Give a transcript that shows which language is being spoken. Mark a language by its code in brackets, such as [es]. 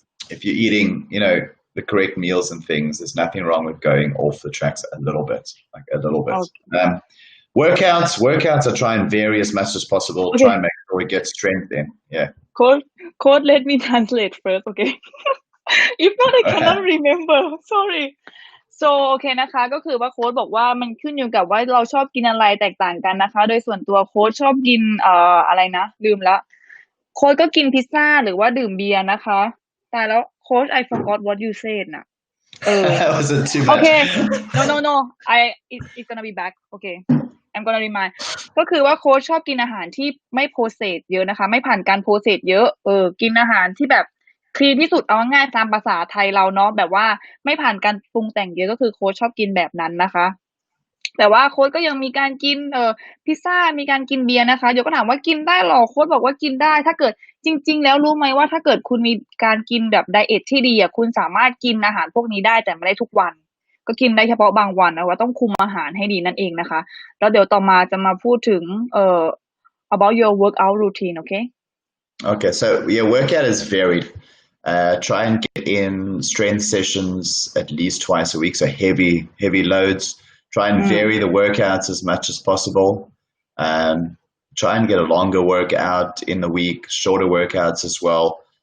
[en] If you're eating, the correct meals and things, there's nothing wrong with going off the tracks a little bit. Okay. Workouts, I try and vary as much as possible. Okay. Try and make sure we get strength in. Yeah. Code, let me translate first, okay? If not, I cannot remember. Sorry. [th] So โอเคนะคะก็คือว่าโค้ชบอกว่ามันขึ้นอยู่กับว่าเราชอบกินอะไรแตกต่างกันนะคะโดยส่วนตัวโค้ชชอบกินอะไรนะลืมละโค้ชก็กินพิซซ่าหรือว่าดื่มเบียร์นะคะตายแล้วโค้ช [en] I forgot what you said [th] น่ะ [en] wasn't too much. Okay. No. It's gonna be back. Okay. I'm gonna remind [th] ก็คือว่าโค้ชชอบกินอาหารที่ไม่โปรเซสเยอะนะคะไม่ผ่านการโปรเซสเยอะกินอาหารที่แบบคลีนที่สุดเอาง่ายๆตามภาษาไทยเราเนาะแบบว่าไม่ผ่านการปรุงแต่งเยอะก็คือโค้ชชอบกินแบบนั้นนะคะ แต่ว่าโค้ชก็ยังมีการกินพิซซ่ามีการกินเบียร์นะคะเดี๋ยวก็ถามว่ากินได้หรอโค้ชบอกว่ากินได้ถ้าเกิดจริงๆแล้วรู้ไหมว่าถ้าเกิดคุณมีการกินแบบไดเอทที่ดีคุณสามารถกินอาหารพวกนี้ได้แต่ไม่ได้ทุกวันก็กินได้เฉพาะบางวันนะว่าต้องคุมอาหารให้ดีนั่นเองนะคะแล้วเดี๋ยวต่อมาจะมาพูดถึง [en] about your workout routine, Okay, so your workout is varied. Try and get in strength sessions at least twice a week, so heavy loads. Try and vary the workouts as much as possible. Try and get a longer workout in the week, shorter workouts as well.